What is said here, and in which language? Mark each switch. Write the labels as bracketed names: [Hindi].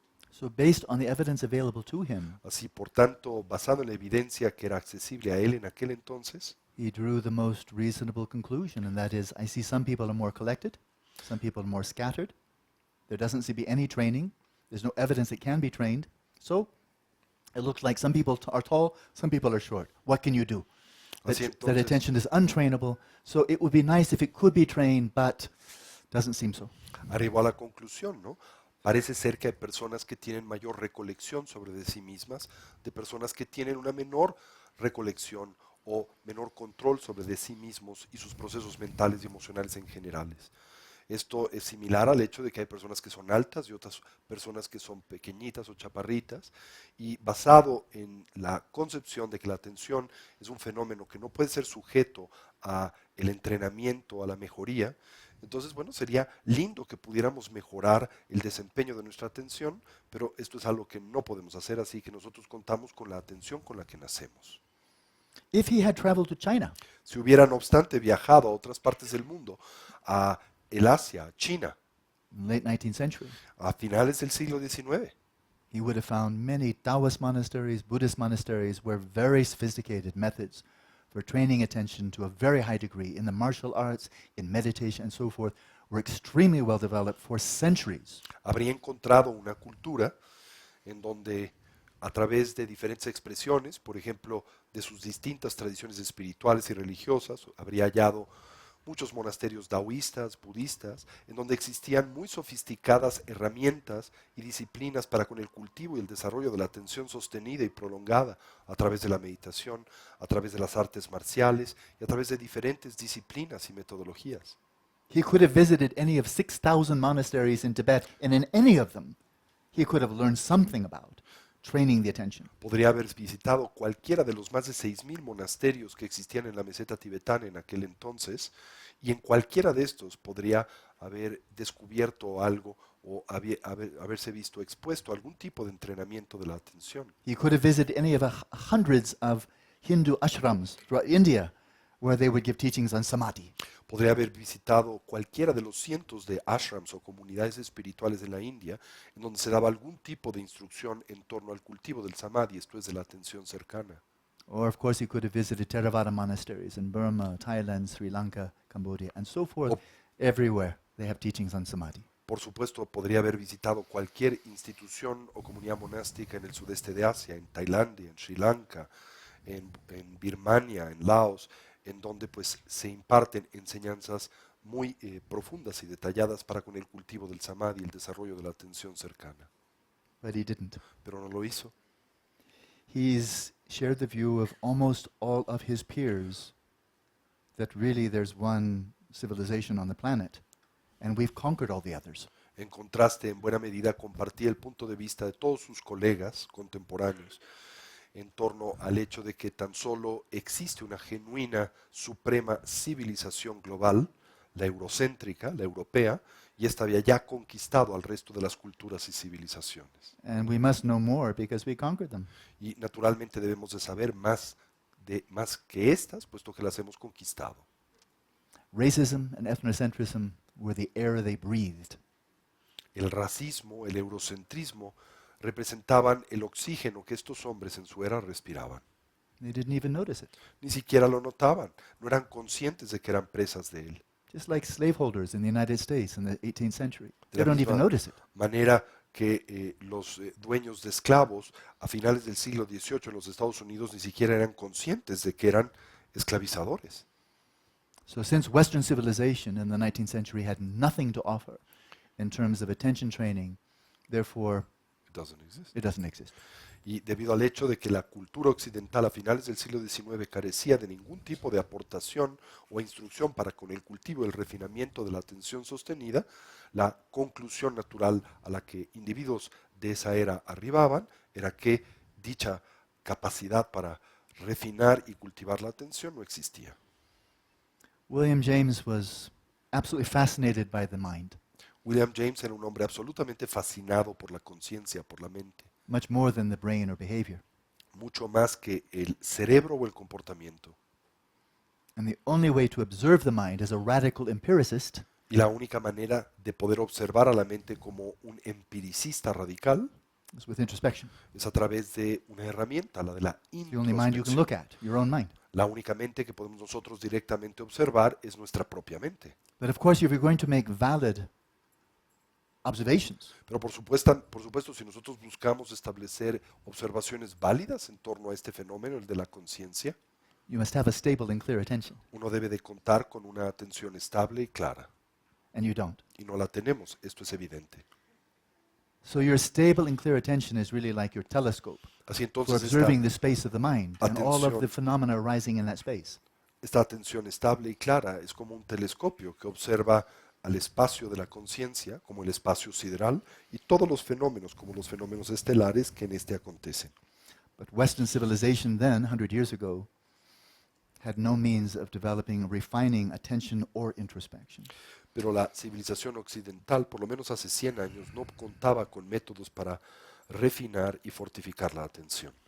[English] So based on the evidence available to him, [Spanish] Así, por tanto, basado en la evidencia que era accesible a él en aquel entonces, [English] he drew the most reasonable conclusion, and that is, I see some people are more collected, some people are more scattered. There doesn't seem to be any training. There's no evidence it can be trained. So it looks like some people are tall, some people are short. What can you do? That attention is untrainable, so it would be nice if it could be trained, but doesn't seem so. [Spanish] arribó a la conclusión, ¿no? Parece ser que hay personas que tienen mayor recolección sobre de sí mismas, de personas que tienen una menor recolección o menor control sobre de sí mismos y sus procesos mentales y emocionales en generales. Esto es similar al hecho de que hay personas que son altas y otras personas que son pequeñitas o chaparritas, y basado en la concepción de que la atención es un fenómeno que no puede ser sujeto a el entrenamiento, a la mejoría. Entonces, bueno, sería lindo que pudiéramos mejorar el desempeño de nuestra atención, pero esto es algo que no podemos hacer, así que nosotros contamos con la atención con la que nacemos. [English] If he had traveled to China, [Spanish] Si hubiera, no obstante, viajado a otras partes del mundo, a el Asia, a China, [English] in the late 19th century, [Spanish] a finales del siglo XIX, [English] he would have found many Taoist monasteries, Buddhist monasteries, where very sophisticated methods for training attention to a very high degree in the martial arts, in meditation, and so forth, were extremely well developed for centuries. [Spanish] habría encontrado una cultura en donde a través de diferentes expresiones, por ejemplo, de sus distintas tradiciones espirituales y religiosas, habría hallado muchos monasterios taoístas, budistas, en donde existían muy sofisticadas herramientas y disciplinas para con el cultivo y el desarrollo de la atención sostenida y prolongada a través de la meditación, a través de las artes marciales y a través de diferentes disciplinas y metodologías. [English] He could have visited any of 6,000 monasteries in Tibet, and in any of them, he could have learned something about training the attention. [Spanish] Podría haber visitado cualquiera de los más de 6.000 monasterios que existían en la meseta tibetana en aquel entonces, y en cualquiera de estos podría haber descubierto algo o haberse visto expuesto a algún tipo de entrenamiento de la atención. [English] He could have visited any of hundreds of Hindu ashrams throughout India, where they would give teachings on samadhi. [Spanish] Podría haber visitado cualquiera de los cientos de ashrams o comunidades espirituales de la India, en donde se daba algún tipo de instrucción en torno al cultivo del samadhi, esto es de la atención cercana. [English] Or, of course, he could have visited Theravada monasteries in Burma, Thailand, Sri Lanka, Cambodia, and so forth. Everywhere they have teachings on samadhi. [Spanish] Por supuesto, podría haber visitado cualquier institución o comunidad monástica en el sudeste de Asia, en Tailandia, en Sri Lanka, en Birmania, en Laos, en donde pues se imparten enseñanzas muy profundas y detalladas para con el cultivo del samadhi y el desarrollo de la atención cercana. [English] But he didn't. [Spanish] Pero no lo hizo. [English] He's shared the view of almost all of his peers that really there's one civilization on the planet, and we've conquered all the others. [Spanish] En contraste, en buena medida, compartía el punto de vista de todos sus colegas contemporáneos en torno al hecho de que tan solo existe una genuina, suprema civilización global, la eurocéntrica, la europea, y esta había ya conquistado al resto de las culturas y civilizaciones. [English] And we must know more because we conquered them. [Spanish] Y naturalmente debemos de saber más que estas, puesto que las hemos conquistado. [English] Racism and ethnocentrism were the air they breathed. [Spanish] El racismo, el eurocentrismo, representaban el oxígeno que estos hombres en su era respiraban. [English] They didn't even notice it. [Spanish] Ni siquiera lo notaban, no eran conscientes de que eran presas de él. [English] Just like slaveholders in the United States in the 18th century. [Spanish] De [English] They [Spanish] la [English] don't even [Spanish] misma [English] notice it. [Spanish] manera que los dueños de esclavos a finales del siglo XVIII en los Estados Unidos ni siquiera eran conscientes de que eran esclavizadores. [English] So since Western civilization in the 19th century had nothing to offer in terms of attention training, therefore It doesn't exist. it doesn't exist. [Spanish] Y debido al hecho de que la cultura occidental a finales del siglo XIX carecía de ningún tipo de aportación o instrucción para con el cultivo y el refinamiento de la atención sostenida, la conclusión natural a la que individuos de esa era arribaban era que dicha capacidad para refinar y cultivar la atención no existía. [English] William James was absolutely fascinated by the mind, [Spanish] William James era un hombre absolutamente fascinado por la conciencia, por la mente, [English] much more than the brain or behavior. [Spanish] mucho más que el cerebro o el comportamiento. [English] And the only way to observe the mind as a radical empiricist [Spanish] Y la única manera de poder observar a la mente como un empiricista radical [English] is with introspection. [Spanish] es a través de una herramienta, la de la [English] It's the only mind you can [Spanish] introspección. [English] look at, your own mind. [Spanish] La única mente que podemos nosotros directamente observar es nuestra propia mente. [English] But of course, if you're going to make valid observations, [Spanish] Pero por supuesto, si nosotros buscamos establecer observaciones válidas en torno a este fenómeno, el de la conciencia, [English] you must have a stable and clear attention, [Spanish] uno debe de contar con una atención estable y clara. [English] and you don't. [Spanish] Y no la tenemos, esto es evidente. [English] So your stable and clear attention is really like your telescope [Spanish] Así [English] for [Spanish] entonces [English] observing the space of the mind and all of [Spanish] atención. [English] the phenomena arising in that space. [Spanish] esta atención estable y clara es como un telescopio que observa al espacio de la conciencia, como el espacio sideral, y todos los fenómenos, como los fenómenos estelares que en este acontecen. [English] But Western civilization then, 100 years ago, had no means of developing, refining attention or introspection. [Spanish] Pero la civilización occidental, por lo menos hace 100 años, no contaba con métodos para refinar y fortificar la atención.